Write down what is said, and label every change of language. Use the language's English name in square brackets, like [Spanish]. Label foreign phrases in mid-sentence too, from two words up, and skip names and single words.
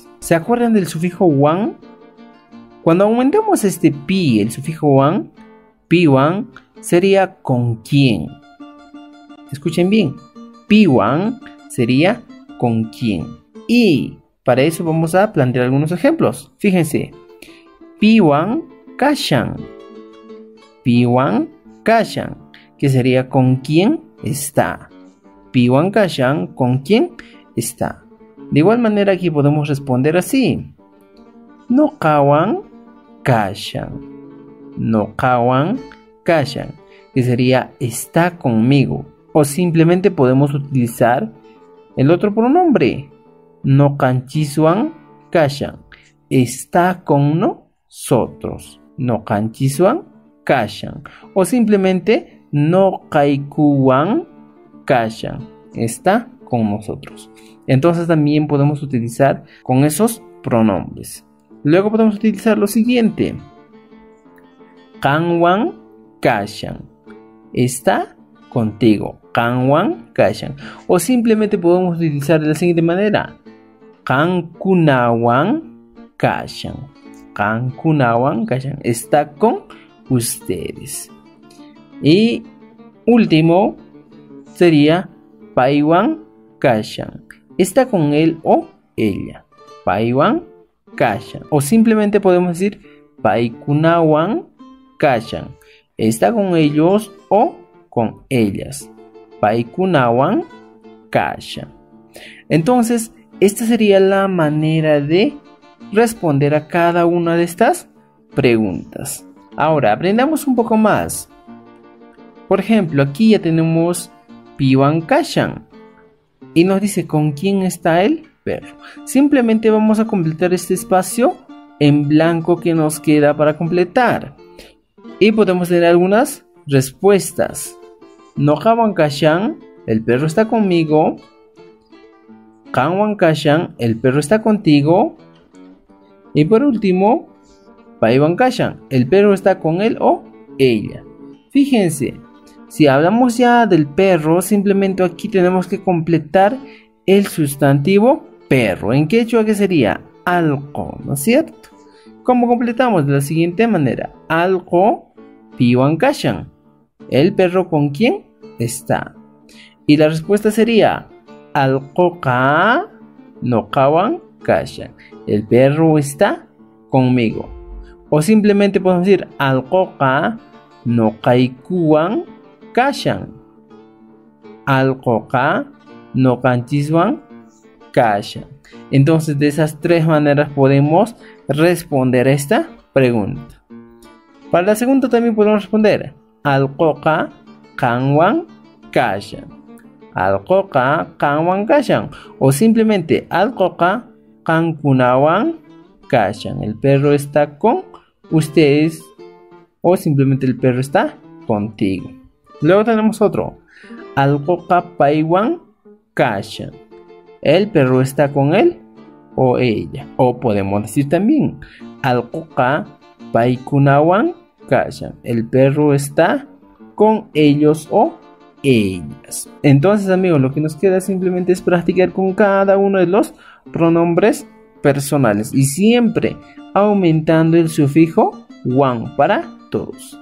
[Spanish] ¿Se acuerdan del sufijo wan? Cuando aumentamos este pi, el sufijo wan, pi-wan, sería con quién. Escuchen bien. Pi-wan sería con quién. Y para eso vamos a plantear algunos ejemplos. Fíjense. [Quechua] Pi-wan kashan. Pi-wan kashan, [Spanish] que sería con quién está. [Quechua] Pi-wan kashan, [Spanish] con quién está. De igual manera aquí podemos responder así. [Quechua] Nokawan kashan. Nokawan kashan, [Spanish] que sería está conmigo. O simplemente podemos utilizar el otro pronombre. [Quechua] Nokanchiswan kashan. [Spanish] Está con nosotros. [Quechua] Nokanchiswan kashan. [Spanish] O simplemente [Quechua] no kaikuwan kashan. [Spanish] Está con nosotros. Entonces también podemos utilizar con esos pronombres. Luego podemos utilizar lo siguiente. [Quechua] Kanwan kashan. [Spanish] Está contigo. [Quechua] Kanwan kashan. [Spanish] O simplemente podemos utilizar de la siguiente manera. [Quechua] Kankunawan kashan. Kankunawan kashan. [Spanish] Está con ustedes. Y último sería [Quechua] paiwan kashan. [Spanish] Está con él o ella. [Quechua] Paiwan kashan. [Spanish] O simplemente podemos decir [Quechua] paikunawan kashan. [Spanish] Está con ellos o con ellas. [Quechua] Paikunawan kashan. [Spanish] Entonces, esta sería la manera de responder a cada una de estas preguntas. Ahora, aprendamos un poco más. Por ejemplo, aquí ya tenemos [Quechua] Piwan kashan. [Spanish] Y nos dice con quién está el perro. Simplemente vamos a completar este espacio en blanco que nos queda para completar. Y podemos tener algunas respuestas. [Quechua] Nokawan kashan [Spanish] el perro está conmigo. [Quechua] Kanwan kashan, [Spanish] el perro está contigo. Y por último, [Quechua] paiwan kashan, [Spanish] el perro está con él o ella. Fíjense, si hablamos ya del perro, simplemente aquí tenemos que completar el sustantivo perro. ¿En quechua qué sería? Algo, ¿no es cierto? ¿Cómo completamos? De la siguiente manera. [Quechua] Algo piwan kashan. [Spanish] ¿El perro con quién está? Y la respuesta sería [Quechua] alcoca no kawan kashan. [Spanish] El perro está conmigo. O simplemente podemos decir [Quechua] alcoca no kaikuan kashan. Alcoca no kanchiswan kashan. [Spanish] Entonces de esas tres maneras podemos responder esta pregunta. Para la segunda también podemos responder [Quechua] alcoca kanwan kashan. Alcoca kanwan kashan. [Spanish] O simplemente [Quechua] alcoca kankunawan kashan. [Spanish] El perro está con ustedes. O simplemente el perro está contigo. Luego tenemos otro. [Quechua] Alcoca paiwan kashan. [Spanish] El perro está con él o ella. O podemos decir también [Quechua] alcoca paikunawan kashan. [Spanish] El perro está con ellos o ellas. Entonces, amigos, lo que nos queda simplemente es practicar con cada uno de los pronombres personales y siempre aumentando el sufijo wan para todos.